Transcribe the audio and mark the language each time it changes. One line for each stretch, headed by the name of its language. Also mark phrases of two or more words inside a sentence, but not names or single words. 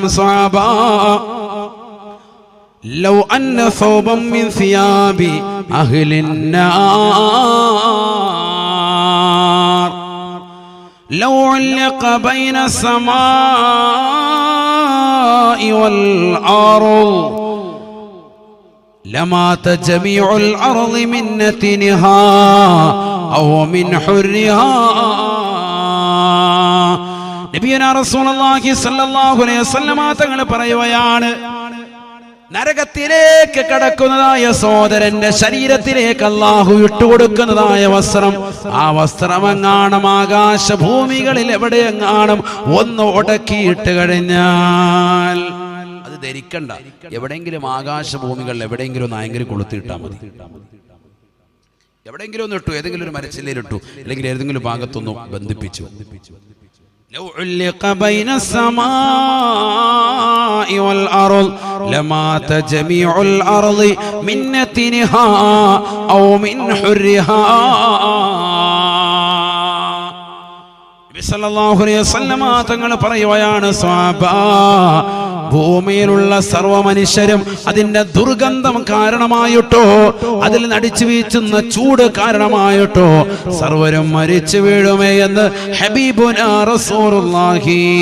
Arabic: صحابة، لو أن ثوبا من ثياب أهل النار لو علق بين السماء والأرض لمات جميع الأرض من نتنها أو من حرها. نبينا رسول الله صلى الله عليه وسلم
Malayalam: തങ്ങൾ പറയുകയാണ്, നരകത്തിലേക്ക് കടക്കുന്നതായ സഹോദരന്റെ ശരീരത്തിലേക്ക് അല്ലാഹു ഇട്ടുകൊടുക്കുന്നതായ വസ്ത്രം, ആ വസ്ത്രമെങ്ങാണം ആകാശഭൂമികളിൽ എവിടെയെങ്ങാണം ഒന്ന് ഉടക്കിയിട്ട് കഴിഞ്ഞാൽ അത് ധരിക്കണ്ട. എവിടെയെങ്കിലും ആകാശഭൂമികളിൽ എവിടെയെങ്കിലും ഒന്ന് ആയെങ്കിലും കൊളുത്തിയിട്ടാൽ മതി. എവിടെയെങ്കിലും ഒന്ന് ഇട്ടു, ഏതെങ്കിലും ഒരു മരച്ചില്ലയിലിട്ടു, അല്ലെങ്കിൽ ഏതെങ്കിലും ഭാഗത്തൊന്നും ബന്ധിപ്പിച്ചു.
Arabic: لو علق بين السماء والأرض لمات جميع الأرض من نتنها أو من حرها. صلى الله عليه وسلم
Malayalam: തങ്ങൾ പറയുകയാണ്, സ്വഹാബ, ഭൂമിയിലുള്ള സർവ്വ മനുഷ്യരും അതിന്റെ ദുർഗന്ധം കാരണമായിട്ടോ അതിൽ നടിച്ചു വീഴ്ചുന്ന ചൂട് കാരണമായിട്ടോ സർവരും മരിച്ചു വീഴുമേ എന്ന്
Arabic: حبيبنا رسول الله.